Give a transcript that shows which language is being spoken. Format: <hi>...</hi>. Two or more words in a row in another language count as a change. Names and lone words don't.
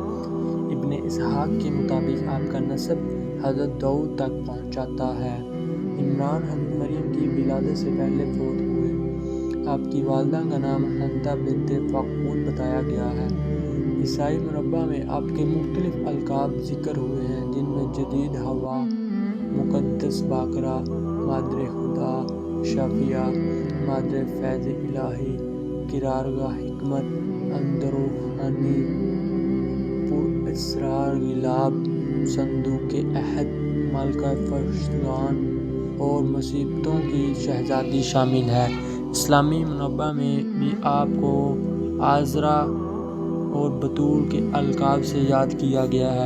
<ur>ابن اسحاق کے مطابق آپ کا نسب حضرت داؤد تک پہنچاتا ہے۔ عمران حضرت مریم کی ولادت سے پہلے فوت ہوئے۔ آپ کی والدہ کا نام حنہ بنت فقود بتایا گیا ہے۔ عیسائی مربع میں آپ کے مختلف القاب ذکر ہوئے ہیں جن میں جدید حوا، مقدس باقرہ، مادر خدا، شافیہ، مادر فیض الہی، قرارگاہ حکمت، اندروحانی، پر اسرار غلاب، صندوق عہد، ملکہ فرشتگان اور مصیبتوں کی شہزادی شامل ہے۔ اسلامی مربع میں بھی آپ کو عذرا اور بتول کے القاب سے یاد کیا گیا ہے۔</ur>